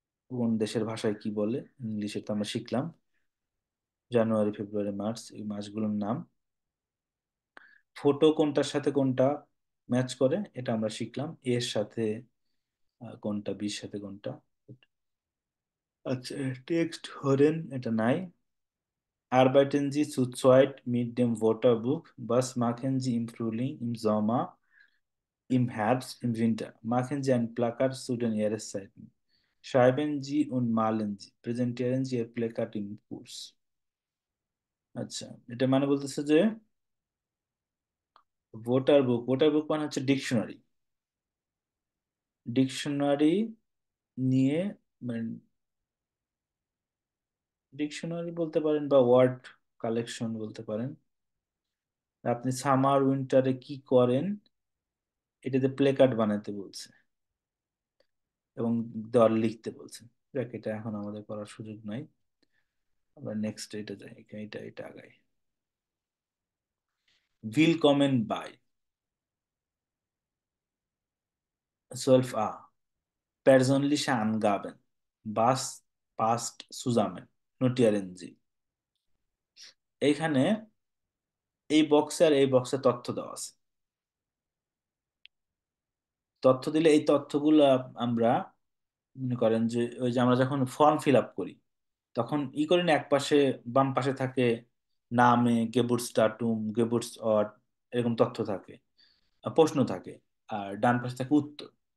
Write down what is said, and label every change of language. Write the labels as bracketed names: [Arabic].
[Bangla] কোন দেশের ভাষায় কি বলে, ইংলিশে তো আমরা শিখলাম। জানুয়ারি, ফেব্রুয়ারি, মার্চ, এই মাসগুলোর নাম। ফটো কোনটার সাথে কোনটা ম্যাচ করে এটা আমরা শিখলাম, এর সাথে কোনটা, বির সাথে কোনটা। আচ্ছা, টেক্সট হরেন এটা নাই। [German] Arbeiten Sie zu zweit mit dem Wörterbuch? Was machen Sie im Frühling, im Sommer, im Herbst, im Winter? Machen Sie ein Plakat zu den Jahreszeiten. Schreiben Sie und malen Sie. Präsentieren Sie Ihr Plakat im Kurs. [Bangla] আচ্ছা, এটা মানে বলতেছে যে voter বুক মানে হচ্ছে dictionary. Dictionary নিয়ে, মানে dictionary বলতে পারেন বা ওয়ার্ড কালেকশন বলতে পারেন। আপনি সামার উইন্টারে কি করেন, এটাতে প্লে কার্ড বানাতে বলছে এবং দেওয়ালে লিখতে বলছে। দেখ, এটা এখন আমাদের করার সুযোগ নাই, আমরা নেক্সট এটা যাই, এটা আগাই। [German] উইল কমেন বাই 12 persönliche Angaben, was passt zusammen, notieren Sie। [Bangla] এইখানে এই বক্সে আর এই বক্সে তথ্য দেওয়া আছে। তথ্য দিলে এই তথ্যগুলো আমরা মনে করেন যে ওই যে আমরা যখন ফর্ম ফিল আপ করি তখন ই করি না, এক পাশে বাম পাশে থাকে নামে, গেবুটসটাটুম, গেবুটস অর্ট, এরকম তথ্য থাকে, প্রশ্ন থাকে, আর ডান পাশে থাকে উত্তর।